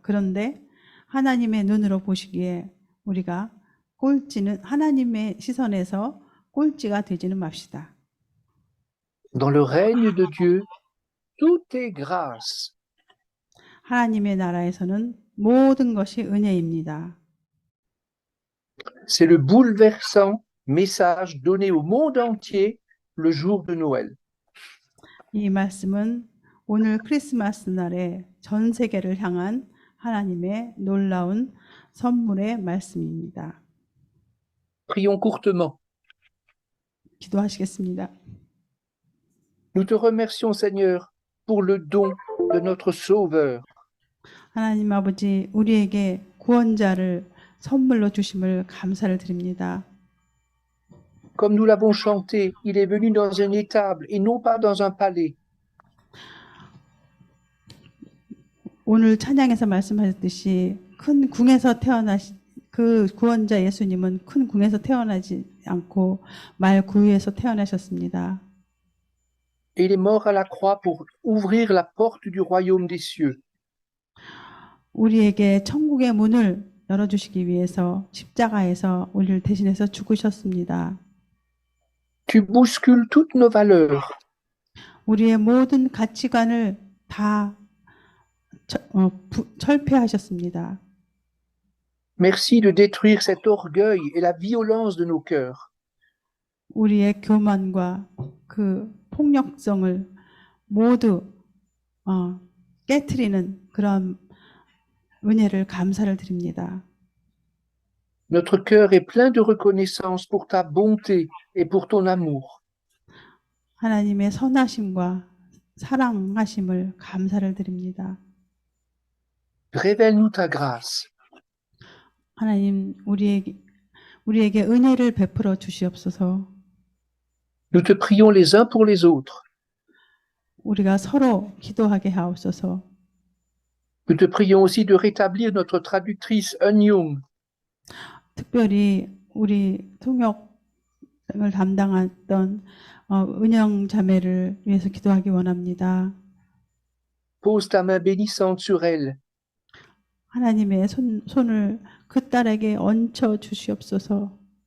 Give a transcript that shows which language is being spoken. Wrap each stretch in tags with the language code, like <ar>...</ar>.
<ko>그런데 하나님의 눈으로 보시기에 우리가 하나님의 시선에서 꼴찌가 되지는 맙시다.</ko> <fr>Dans le règne de Dieu, tout est grâce.</fr> <ko>하나님의 나라에서는 모든 것이 은혜입니다.</ko> <fr>C'est le bouleversant message donné au monde entier le jour de Noël.</fr> <ko>이 말씀은 오늘 크리스마스 날에 전 세계를 향한 하나님의 놀라운 선물의 말씀입니다.</ko> <fr>Prions courtement.</fr> <ko>기도하시겠습니다.</ko> <fr>Nous te remercions, Seigneur, pour le don de notre Sauveur.</fr> <ko>하나님 아버지, 우리에게 구원자를 선물로 주심을 감사를 드립니다.</ko> <fr>Comme nous l'avons chanté, il est venu dans une étable et non pas dans un palais.</fr> <ko>오늘 찬양에서 말씀하셨듯이 큰 궁에서 그 구원자 예수님은 큰 궁에서 태어나지 않고 말구유에서 태어나셨습니다.</ko> <fr>Il est mort à la croix pour ouvrir la porte du royaume des cieux.</fr> <ko>우리에게 천국의 문을 열어주시기 위해서 십자가에서 우리를 대신해서 죽으셨습니다.</ko> <fr>Tu bouscules toutes nos valeurs.</fr> <ko>우리의 모든 가치관을 다 철폐하셨습니다.</ko> <fr>Merci de détruire cet orgueil et la violence de nos cœurs.</fr> <ko>우리의 교만과 그 폭력성을 모두 깨트리는 그런 은혜를 감사를 드립니다.</ko> <fr>Notre cœur est plein de reconnaissance pour ta bonté et pour ton amour.</fr> <ko>하나님의 선하심과 사랑하심을 감사를 드립니다.</ko> <fr>Révèle-nous ta grâce.</fr> <ko>하나님, 우리에게 은혜를 베풀어 주시옵소서.</ko> <fr>Nous te prions les uns pour les autres.</fr> <ko>우리가 서로 기도하게 하옵소서.</ko> <fr>Nous te prions aussi de rétablir notre traductrice Eun Young.</fr> <ko>특별히 우리 통역 담당했던 은영 자매를 위해서 기도하기 원합니다.</ko> <fr>Pose ta main bénissante sur elle.</fr> <ko>하나님의 손을 그 딸에게 얹혀 주시옵소서.</ko>